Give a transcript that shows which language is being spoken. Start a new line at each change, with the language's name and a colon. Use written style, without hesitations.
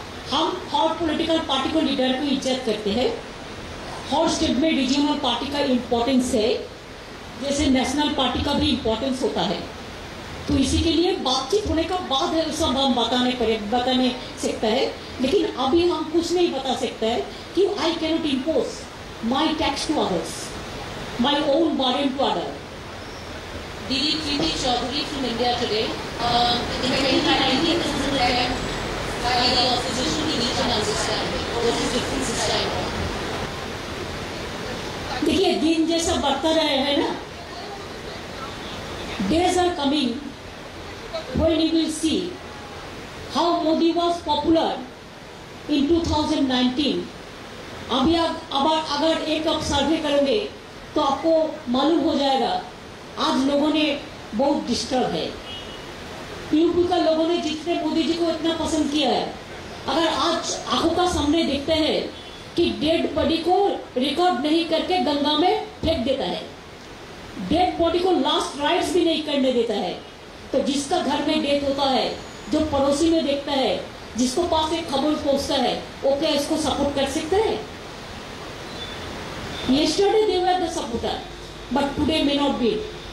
Hindi: हम हर political party को leader को इज्जत करते हैं, हर स्टेट में रीजनल पार्टी का इम्पोर्टेंस है, जैसे नेशनल पार्टी का भी इम्पोर्टेंस होता है। तो इसी के लिए बातचीत होने का बाद है सब हम बताने सकता है, लेकिन अभी हम कुछ नहीं बता सकते हैं कि
English: I cannot impose my tax to others, my own burden to other. Didi Preeti Chaudhary from India Today. In 2019, this is an attempt by the opposition to reach an understanding. What is difference this time around?
Hindi: देखिए दिन जैसा बढ़ता रहे है ना,
English: days are coming when you will see how Modi was popular in 2019.
Hindi: अभी अगर एक आप सर्वे करोगे तो आपको मालूम हो जाएगा आज लोगों ने बहुत डिस्टर्ब है। यूपी का लोगों ने जितने मोदी जी को इतना पसंद किया है, अगर आज आंखों का सामने देखते हैं कि डेड बॉडी को रिकॉर्ड नहीं करके गंगा में फेंक देता है, डेड बॉडी को लास्ट राइट्स भी नहीं करने देता है, तो जिसका घर में डेथ होता है, जो पड़ोसी में देखता है, जिसको पास एक खबर पहुंचता है, वो क्या इसको सपोर्ट कर सकते हैं?
English: Yesterday they were the supporter, but today may not be.